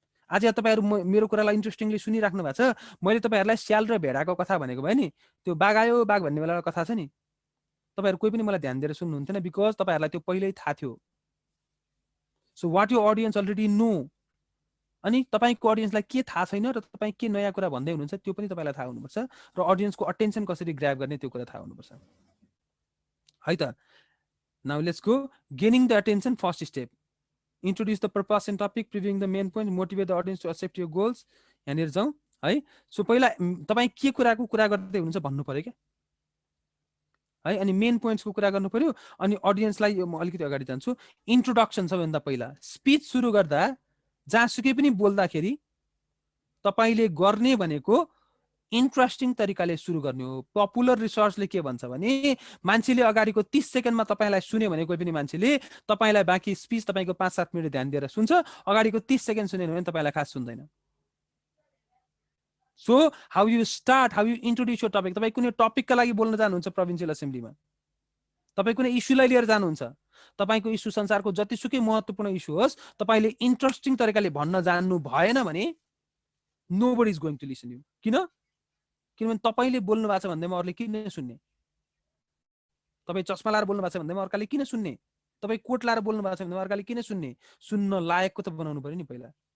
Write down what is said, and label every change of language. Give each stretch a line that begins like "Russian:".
Nepali: आज तपाईँहरू मेरो कुरालाई इन्ट्रेस्टिङली सुनिराख्नु भएको छ। मैले तपाईँहरूलाई स्याल र भेडाको कथा भनेको भए नि, त्यो बाघ आयो बाघ भन्ने बेलाको कथा छ नि, तपाईँहरू कोही पनि मलाई ध्यान दिएर सुन्नुहुन्थेन, बिकज तपाईँहरूलाई त्यो पहिल्यै थाहा थियो।
English: so what you audience already know,
Nepali: अनि तपाईँको अडियन्सलाई के थाहा छैन र तपाईँ के नयाँ कुरा भन्दै हुनुहुन्छ त्यो पनि तपाईँलाई थाहा हुनुपर्छ, र अडियन्सको अटेन्सन कसरी ग्र्याब गर्ने त्यो कुरा थाहा हुनुपर्छ है त।
English: Now let's go, gaining the attention, first step, introduce the purpose and topic, previewing the main point, motivate the audience to accept your goals।
Nepali: यहाँनिर जाउँ है। सो पहिला तपाईँ के कुराको कुरा गर्दै हुनुहुन्छ भन्नु पर्यो क्या है, अनि मेन पोइन्ट्सको कुरा गर्नु पर्यो। अनि अडियन्सलाई म अलिकति अगाडि जान्छु, इन्ट्रोडक्सन सबैभन्दा पहिला। स्पिच सुरु गर्दा जहाँसुकै पनि बोल्दाखेरि तपाईँले गर्ने भनेको इन्ट्रेस्टिङ तरिकाले सुरु गर्ने हो। पपुलर रिसर्चले के भन्छ भने, मान्छेले अगाडिको 30 सेकेन्डमा तपाईँलाई सुन्यो भने, कोही पनि मान्छेले तपाईँलाई बाँकी स्पिच तपाईँको 5-7 मिनट ध्यान दिएर सुन्छ, अगाडिको 30 सेकेन्ड सुनेन भने तपाईँलाई खास सुन्दैन।
English: So how you start, how you introduce your topic.
Nepali: तपाईँ कुनै टपिकका लागि बोल्न जानुहुन्छ प्रोभिन्सियल एसेम्ब्लीमा, तपाईँ कुनै इस्युलाई लिएर जानुहुन्छ, तपाईँको इस्यु संसारको जतिसुकै महत्त्वपूर्ण इस्यु होस्, तपाईँले इन्ट्रेस्टिङ तरिकाले भन्न जान्नु भएन भने
English: Nobody is going to listen you.
Nepali: किनभने तपाईँले बोल्नु भएको छ भन्दैमा अरूले किन सुन्ने, तपाईँ चस्मा लाएर बोल्नु भएको छ भन्दैमा अर्काले किन सुन्ने, तपाईँ कोट लाएर बोल्नु भएको छ भन्दैमा अर्काले किन सुन्ने, सुन्न लायकको त बनाउनु पर्यो नि पहिला।